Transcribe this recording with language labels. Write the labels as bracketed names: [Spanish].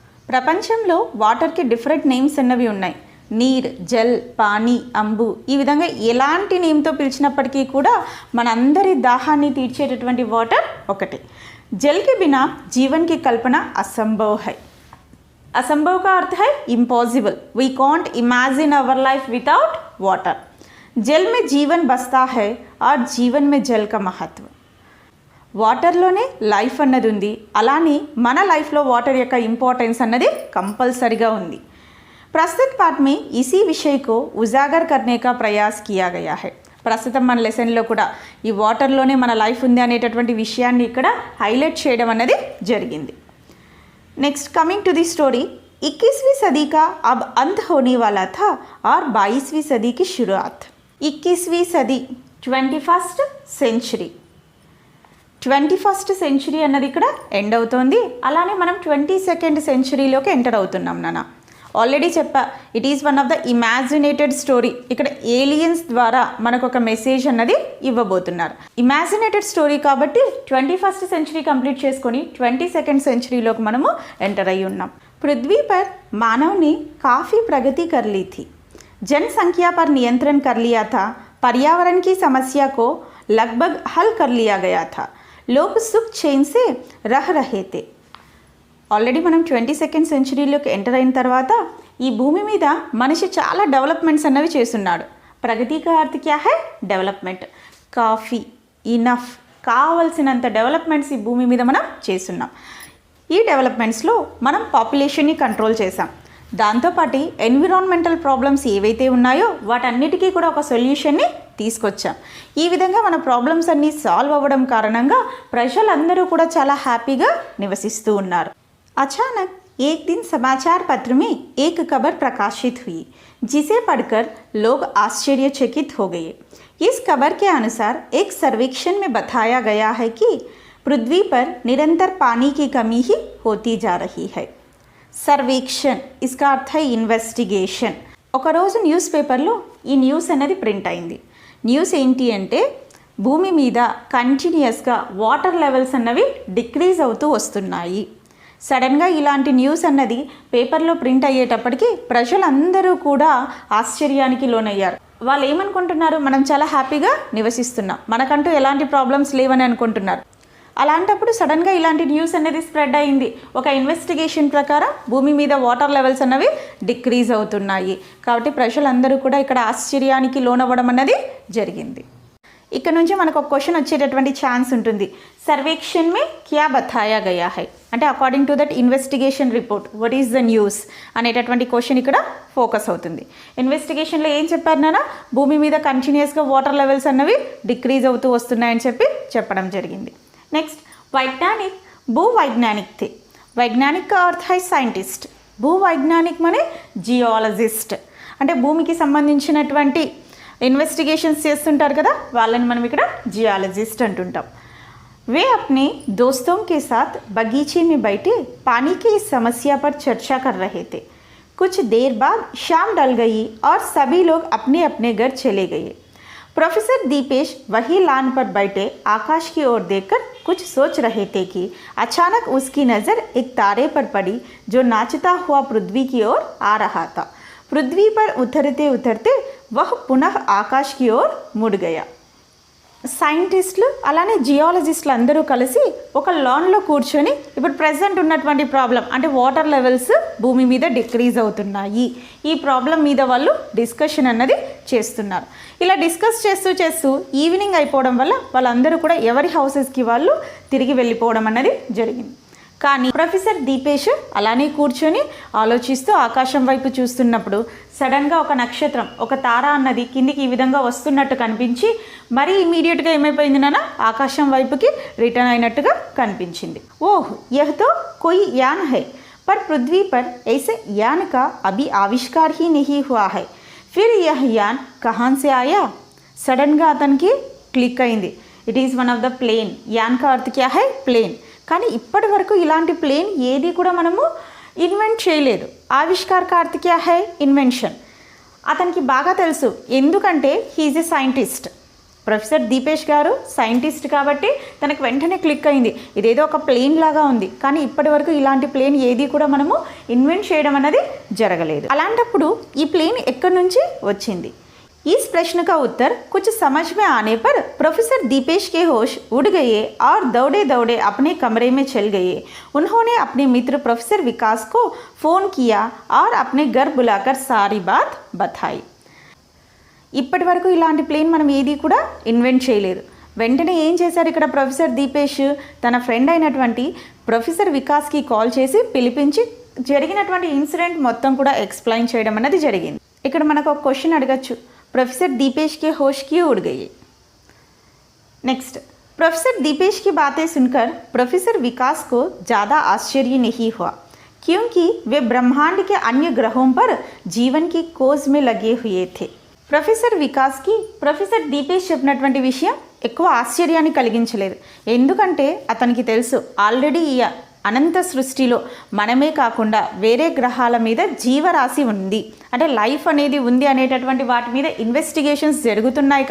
[Telugu] ప్రపంచంలో వాటర్కి different names అన్నవి ఉన్నాయి. నీర్, జల్, పానీ, అంబు, ఈ విధంగా ఎలాంటి నేమ్తో పిలిచినప్పటికీ కూడా మనందరి దాహాన్ని తీర్చేటటువంటి వాటర్ ఒకటి. [Hindi] జల్ के बिना जीवन की कल्पना असंभव है. असंभव का अर्थ है impossible. [English] We can't imagine our life without water. [Hindi] जल में जीवन बसता है और जीवन में जल का महत्व. [Telugu] వాటర్లోనే లైఫ్ అన్నది ఉంది, అలానే మన లైఫ్లో వాటర్ యొక్క ఇంపార్టెన్స్ అన్నది కంపల్సరీగా ఉంది. [Hindi] प्रस्तुत पाठ में इसी विषय को उजागर करने का प्रयास किया गया है. [Telugu] ప్రస్తుతం మన లెసన్లో కూడా ఈ వాటర్లోనే మన లైఫ్ ఉంది అనేటటువంటి విషయాన్ని ఇక్కడ హైలైట్ చేయడం అన్నది జరిగింది. [English] Next coming to the story. [Hindi] 21वीं सदी का अब अंत होने वाला था और 22वीं सदी की शुरुआत. 21वीं सदी 21st సెంచరీ. [Telugu] 21st సెంచరీ అన్నది ఇక్కడ ఎండ్ అవుతోంది. అలానే మనం 22nd సెంచరీలోకి ఎంటర్ అవుతున్నాం నాన్న. ఆల్రెడీ చెప్పా, [English] It is one of the imaginated story. [Telugu] ఇక్కడ ఏలియన్స్ ద్వారా మనకు ఒక మెసేజ్ అన్నది ఇవ్వబోతున్నారు. ఇమాజినేటెడ్ స్టోరీ కాబట్టి 21st సెంచరీ కంప్లీట్ చేసుకొని 22nd సెంచరీలోకి మనము ఎంటర్ అయ్యి ఉన్నాం. [Hindi] पृथ्वी पर मानव ने काफ़ी प्रगति कर ली थी. जनसंख्या पर नियंत्रण कर लिया था. पर्यावरण की समस्या को लगभग हल कर लिया गया था. लोग सुख चैन से रह रहे थे. [Telugu] ఆల్రెడీ మనం 22nd సెంచరీలోకి ఎంటర్ అయిన తర్వాత ఈ భూమి మీద మనిషి చాలా డెవలప్మెంట్స్ అన్నవి చేస్తున్నాడు. [Hindi] ప్రగతి కా అర్థ క్యా హై? [Telugu] డెవలప్మెంట్. కాఫీ, ఇనఫ్, కావాల్సినంత డెవలప్మెంట్స్ ఈ భూమి మీద మనం చేస్తున్నాం. ఈ డెవలప్మెంట్స్లో మనం పాపులేషన్ని కంట్రోల్ చేసాం. దాంతోపాటు ఎన్విరాన్మెంటల్ ప్రాబ్లమ్స్ ఏవైతే ఉన్నాయో వాటన్నిటికీ కూడా ఒక సొల్యూషన్ని తీసుకొచ్చాం. ఈ విధంగా మన ప్రాబ్లమ్స్ అన్నీ సాల్వ్ అవ్వడం కారణంగా ప్రజలందరూ కూడా చాలా హ్యాపీగా నివసిస్తూ ఉన్నారు. [Hindi] अचानक एक दिन समाचार पत्र में एक खबर प्रकाशित हुई जिसे पढ़कर लोग आश्चर्यचकित हो गए. इस खबर के अनुसार एक सर्वेक्षण में बताया गया है कि पृथ्वी पर निरंतर पानी की कमी ही होती जा रही है. सर्वेक्षण इसका अर्थ है ఇన్వెస్టిగేషన్. [Telugu] ఒకరోజు న్యూస్ పేపర్లో ఈ న్యూస్ అనేది ప్రింట్ అయింది. న్యూస్ ఏంటి అంటే భూమి మీద కంటిన్యూస్గా వాటర్ లెవెల్స్ అన్నవి డిక్రీజ్ అవుతూ వస్తున్నాయి. సడన్గా ఇలాంటి న్యూస్ అన్నది పేపర్లో ప్రింట్ అయ్యేటప్పటికి ప్రజలందరూ కూడా ఆశ్చర్యానికి లోనయ్యారు. వాళ్ళు ఏమనుకుంటున్నారు? మనం చాలా హ్యాపీగా నివసిస్తున్నాం, మనకంటూ ఎలాంటి ప్రాబ్లమ్స్ లేవని అనుకుంటున్నారు. అలాంటప్పుడు సడన్గా ఇలాంటి న్యూస్ అనేది స్ప్రెడ్ అయింది. ఒక ఇన్వెస్టిగేషన్ ప్రకారం భూమి మీద వాటర్ లెవెల్స్ అన్నవి డిక్రీజ్ అవుతున్నాయి. కాబట్టి ప్రజలందరూ కూడా ఇక్కడ ఆశ్చర్యానికి లోనవ్వడం అన్నది జరిగింది. ఇక్కడ నుంచి మనకు ఒక క్వశ్చన్ వచ్చేటటువంటి ఛాన్స్ ఉంటుంది. [Hindi] సర్వేక్షణ్ మే క్యా బతాయా గయా హై [Telugu] అంటే [English] according to that investigation report what is the news [Telugu] అనేటటువంటి క్వశ్చన్ ఇక్కడ ఫోకస్ అవుతుంది. ఇన్వెస్టిగేషన్లో ఏం చెప్పారు నాన్న? భూమి మీద కంటిన్యూస్గా వాటర్ లెవెల్స్ అన్నవి డిక్రీజ్ అవుతూ వస్తున్నాయని చెప్పడం జరిగింది. [Hindi] నెక్స్ట్ వైజ్ఞానిక్, భూవైజ్ఞానిక్ थे. వైజ్ఞానిక్ का अर्थ है साइंटिस्ट. [Telugu] భూవైజ్ఞానిక్ మనే జియాలజిస్ట్, అంటే భూమికి సంబంధించినటువంటి ఇన్వెస్టిగేషన్స్ చేస్తుంటారు కదా, వాళ్ళని మనం ఇక్కడ जियोलॉजिस्ट అంటుంటాం. [Hindi] वे अपने दोस्तों के साथ बगीचे में बैठे पानी की इस समस्या पर चर्चा कर रहे थे. कुछ देर बाद शाम ढल गई और सभी लोग अपने अपने घर चले गए. प्रोफेसर दीपेश वही लान पर बैठे आकाश की ओर देखकर कुछ सोच रहे थे कि अचानक उसकी नज़र एक तारे पर पड़ी जो नाचता हुआ पृथ्वी की ओर आ रहा था. पृथ्वी पर उतरते उतरते वह पुनः आकाश की ओर मुड़ गया. [Telugu] సైంటిస్టులు అలానే జియాలజిస్టులు అందరూ కలిసి ఒక లాన్లో కూర్చొని ఇప్పుడు ప్రజెంట్ ఉన్నటువంటి ప్రాబ్లం అంటే వాటర్ లెవెల్స్ భూమి మీద డిక్రీజ్ అవుతున్నాయి, ఈ ప్రాబ్లం మీద వాళ్ళు డిస్కషన్ అన్నది చేస్తున్నారు. ఇలా డిస్కస్ చేస్తూ ఈవినింగ్ అయిపోవడం వల్ల వాళ్ళందరూ కూడా ఎవరి హౌసెస్కి వాళ్ళు తిరిగి వెళ్ళిపోవడం అన్నది జరిగింది. కానీ ప్రొఫెసర్ దీపేష్ అలానే కూర్చొని ఆలోచిస్తూ ఆకాశం వైపు చూస్తున్నప్పుడు సడన్గా ఒక నక్షత్రం, ఒక తార అన్నది కిందికి ఈ విధంగా వస్తున్నట్టు కనిపించి మరీ ఇమీడియట్గా ఏమైపోయింది నాన్న, ఆకాశం వైపుకి రిటర్న్ అయినట్టుగా కనిపించింది. [Hindi] ఓహ్ యహ్ తో కోయి యాన్ హై पर पृथ्वी पर ऐसे यान का अभी आविष्कार ही नहीं हुआ है, फिर यह यान कहाँ से आया? [Telugu] సడన్గా అతనికి క్లిక్ అయింది. [English] It is one of the plane. [Hindi] An కా అర్థ్ క్యా హై? [Telugu] ప్లేన్. కానీ ఇప్పటి వరకు ఇలాంటి ప్లేన్ ఏది కూడా మనము ఇన్వెంట్ చేయలేదు. [Hindi] ఆవిష్కార్ కా అర్థ్ క్యా హై? [Telugu] ఇన్వెన్షన్. అతనికి బాగా తెలుసు, ఎందుకంటే [English] He is a scientist. [Telugu] ప్రొఫెసర్ దీపేష్ గారు సైంటిస్ట్ కాబట్టి తనకు వెంటనే క్లిక్ అయింది, ఇదేదో ఒక ప్లేన్ లాగా ఉంది, కానీ ఇప్పటి వరకు ఇలాంటి ప్లేన్ ఏది కూడా మనము ఇన్వెంట్ చేయడం అనేది జరగలేదు. అలాంటప్పుడు ఈ ప్లేన్ ఎక్కడి నుంచి వచ్చింది? [Hindi] इस प्रश्न का उत्तर कुछ समझ में आने पर प्रोफेसर दीपेश के होश उड़ गए और दौड़े दौड़े अपने कमरे में चल गए. उन्होंने अपने मित्र प्रोफेसर विकास को फ़ोन किया और अपने घर बुलाकर सारी बात बताई. [Telugu] ఇప్పటి వరకు ఇలాంటి ప్లేన్ మనం ఏది కూడా ఇన్వెంట్ చేయలేదు. వెంటనే ఏం చేశారు ఇక్కడ ప్రొఫెసర్ దీపేష్, తన ఫ్రెండ్ అయినటువంటి ప్రొఫెసర్ వికాస్కి కాల్ చేసి పిలిపించి జరిగినటువంటి ఇన్సిడెంట్ మొత్తం కూడా ఎక్స్ప్లెయిన్ చేయడం అనేది జరిగింది. ఇక్కడ మనకు ఒక క్వశ్చన్ అడగచ్చు, [Hindi] प्रोफेसर दीपेश के होश क्यों उड़ गए? नेक्स्ट, प्रोफेसर दीपेश की बातें सुनकर प्रोफेसर विकास को ज़्यादा आश्चर्य नहीं हुआ, क्योंकि वे ब्रह्मांड के अन्य ग्रहों पर जीवन की खोज में लगे हुए थे. [Telugu] ప్రొఫెసర్ వికాస్కి ప్రొఫెసర్ దీపేష్ చెప్పినటువంటి విషయం ఎక్కువ ఆశ్చర్యాన్ని కలిగించలేదు. ఎందుకంటే అతనికి తెలుసు ఆల్రెడీ ఈ అనంత సృష్టిలో మనమే కాకుండా వేరే గ్రహాల మీద జీవరాశి ఉంది, అంటే లైఫ్ అనేది ఉంది అనేటటువంటి వాటి మీద ఇన్వెస్టిగేషన్స్ జరుగుతున్నాయి.